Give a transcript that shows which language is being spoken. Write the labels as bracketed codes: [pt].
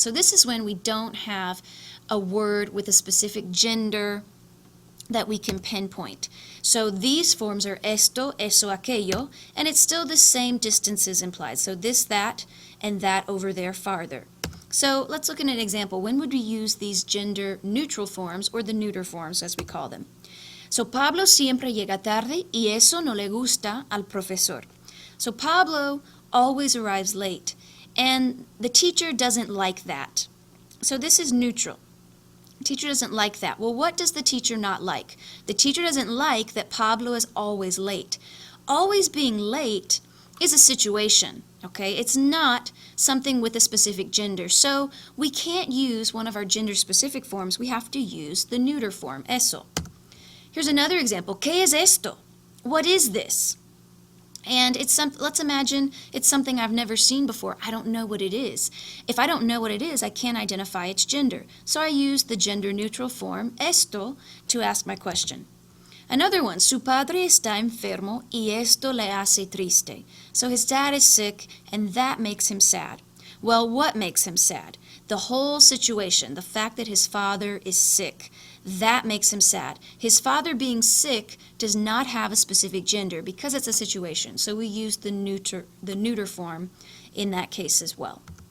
[en] So this is when we don't have a word with a specific gender that we can pinpoint. So these forms are esto, eso, aquello, and it's still the same distances implied. So this, that, and that over there farther. So let's look at an example. When would we use these gender neutral forms, or the neuter forms as we call them? [es] So Pablo siempre llega tarde y eso no le gusta al profesor. [en] So Pablo always arrives late, and the teacher doesn't like that. So this is neutral. The teacher doesn't like that. Well, what does the teacher not like? The teacher doesn't like that Pablo is always late. Always being late is a situation, okay? It's not something with a specific gender. So we can't use one of our gender-specific forms. We have to use the neuter form, eso. Here's another example. [es] ¿Qué es esto? [en] What is this? And let's imagine it's something I've never seen before. I don't know what it is. If I don't know what it is, I can't identify its gender. So I use the gender-neutral form, esto, to ask my question. Another one, [es] su padre está enfermo y esto le hace triste. [en] So his dad is sick, and that makes him sad. Well, what makes him sad? The whole situation, the fact that his father is sick. That makes him sad. His father being sick does not have a specific gender because it's a situation. So we use the neuter form in that case as well.